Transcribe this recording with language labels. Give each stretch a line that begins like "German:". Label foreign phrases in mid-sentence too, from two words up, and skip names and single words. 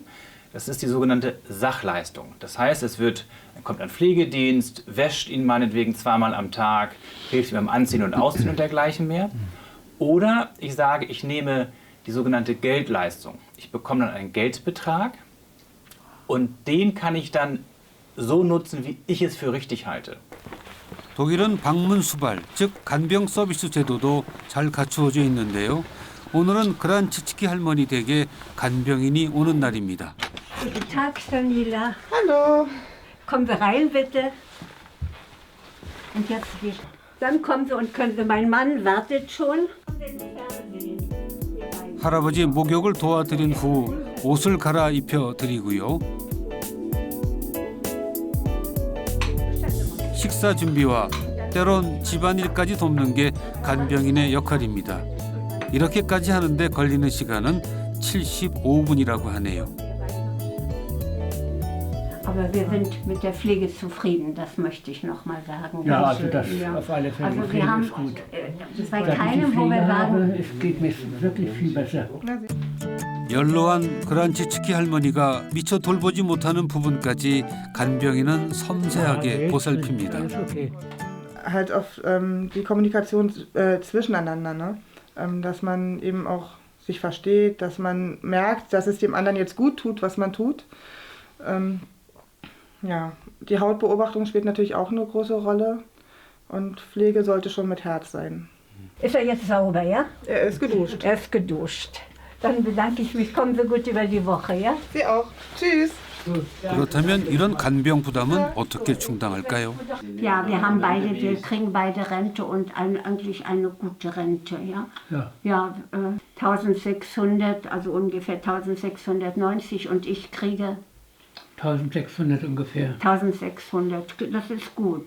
German: Das ist die sogenannte Sachleistung. Das heißt, kommt ein Pflegedienst, wäscht ihn meinetwegen zweimal am Tag, hilft ihm beim Anziehen und Ausziehen und dergleichen mehr. Oder ich sage, ich nehme die sogenannte Geldleistung. Ich bekomme dann einen Geldbetrag und den kann ich dann so nutzen, wie ich es für richtig halte.
Korean: 독일은 방문 수발, 즉 간병 서비스 제도도 잘 갖추어져 있는데요. 오늘은 그란치츠키 할머니 댁에 간병인이 오는 날입니다.
German: Guten Tag, Stanila. Hallo. Kommen Sie rein, bitte. Und jetzt geht. Dann kommen Sie und können Sie. Mein Mann wartet schon.
Korean: 할아버지 목욕을 도와드린 후 옷을 갈아입혀 드리고요. 식사 준비와 때론 집안일까지 돕는 게 간병인의 역할입니다. 이렇게까지 하는데 걸리는 시간은 75분이라고 하네요.
German: Aber wir sind mit der Pflege zufrieden, das möchte ich noch mal sagen. Ja, also das auf alle Fälle. Also wir haben ist gut. Bei keinem, wo wir sagen, es geht mir wirklich viel besser.
Korean: 연로한 그란치츠키 할머니가 미처 돌보지 못하는 부분까지 간병인은 섬세하게 보살핍니다.
German: Halt auf die Kommunikation zwischeneinander, ne? Dass man eben auch sich versteht, dass man merkt, dass es dem anderen jetzt gut tut, was man tut. Ja, die Hautbeobachtung spielt natürlich auch eine große Rolle und Pflege sollte schon mit Herz sein. Ist er jetzt sauber, ja? Er ist geduscht. Er ist geduscht. Dann bedanke ich mich. Kommen Sie gut über die Woche, ja? Sie auch. Tschüss.
Korean: 그렇다면 이런 간병 부담은 어떻게 충당할까요?
German: Ja, wir kriegen beide Rente und eigentlich eine gute Rente, ja? Ja, 1600, also ungefähr 1690 und ich kriege 1600 ungefähr. 1600, das ist gut.